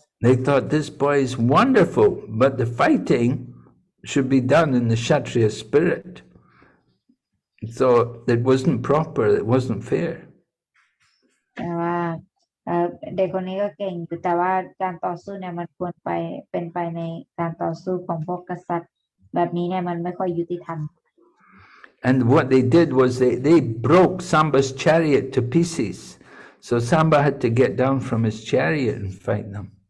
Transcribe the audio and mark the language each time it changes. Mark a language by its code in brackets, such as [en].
[en] They thought this boy is wonderful, but the fighting should be done in the Kshatriya spirit. So it wasn't proper, it wasn't fair. [th] แต่ว่าเด็กคนนี้ก็เก่งอยู่แต่ว่าการต่อสู้เนี่ยมันควรเป็นไปในการต่อสู้ของพวกกษัตริย์แบบนี้เนี่ยมันไม่ค่อยยุติธรรม [en] And what they did was they broke Samba's chariot to pieces. So Samba had to get down from his chariot and fight them.